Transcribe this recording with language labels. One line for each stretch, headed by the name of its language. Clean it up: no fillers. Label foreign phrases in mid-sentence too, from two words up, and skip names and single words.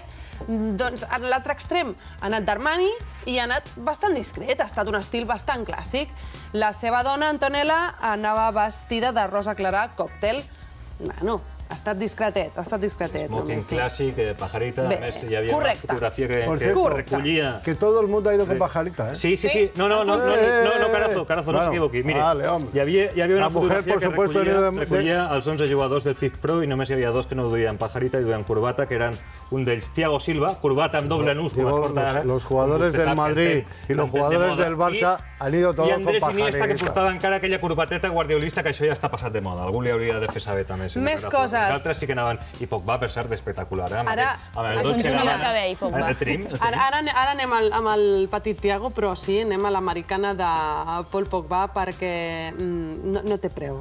Catalan: Doncs en l'altre extrem ha anat d'Armani i ha anat bastant discret, ha estat un estil bastant clàssic. La seva dona, Antonella, anava vestida de rosa clara còctel. Bueno, ha estat discretet, ha estat discretet. Smoking clàssic, pajarita, a més hi havia una fotografia que recollia...
Spanish: Que todo el mundo ha ido con pajarita, ¿eh? Sí.
Catalan: No, Carazo, no s'equivoqui. Mire, hi havia una fotografia que recollia els 11 jugadors del FIFPro i només hi havia dos que no duien pajarita i duien corbata, que eren un d'ells, Thiago Silva, corbata amb doble nus, com es porta ara.
Spanish: Los jugadores del Madrid y los jugadores del Barça han ido todos con pajarita.
Catalan: I Andrés Iniesta, que portava encara aquella corbateta guardiolista, que això ja està passat de moda. Algú li hauria de fer saber també. Més coses. Els altres sí que anaven. I Pogba, per cert, espectacular. Ara anem amb el petit Thiago, però sí, anem a l'americana de Paul Pogba, perquè no té preu.